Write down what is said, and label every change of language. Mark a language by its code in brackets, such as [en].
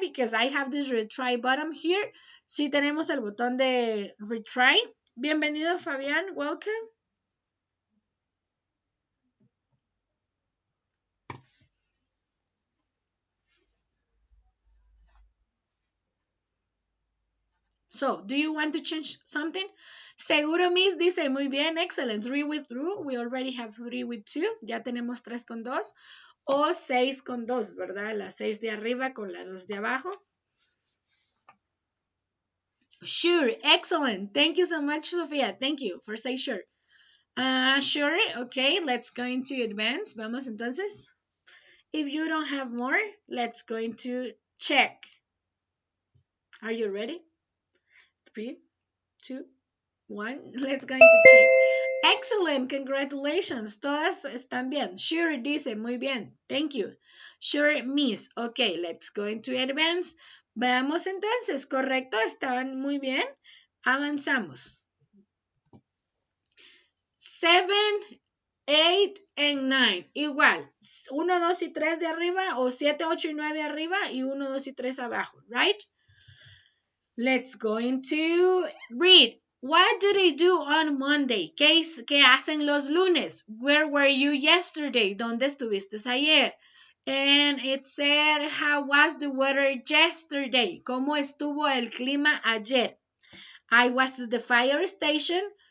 [en] Because I have this retry button here. [es] Sí tenemos el botón de retry. Bienvenido, Fabián. [en] Welcome. So, do you want to change something? [es] Seguro, Miss, dice, muy bien, [en] excellent. 3 with 2, we already have 3 with 2. [es] Ya tenemos 3 con 2. O 6 con 2, ¿verdad? La 6 de arriba con la 2 de abajo. [en] Sure, excellent. Thank you so much, Sofía. Thank you for saying sure. Sure, okay, let's go into advance. [es] Vamos entonces. [en] If you don't have more, let's go into check. Are you ready? 3, 2, 1. Let's go into check. Excellent, congratulations. [es] Todas están bien. Sure dice, muy bien. [en] Thank you. Sure, miss. Okay, let's go into advance. [es] Veamos entonces, correcto, estaban muy bien. Avanzamos. [en] 7, 8 and 9. [es] Igual. 1, 2 y 3 de arriba o 7, 8 y 9 arriba y 1, 2 y 3 abajo. [en] Right? Let's go into read. What do they do on Monday? [es] ¿Qué hacen los lunes? [en] Where were you yesterday? [es] ¿Dónde estuviste ayer? [en] And it said, how was the weather yesterday? [es] ¿Cómo estuvo el clima ayer? [en] I was at the fire station.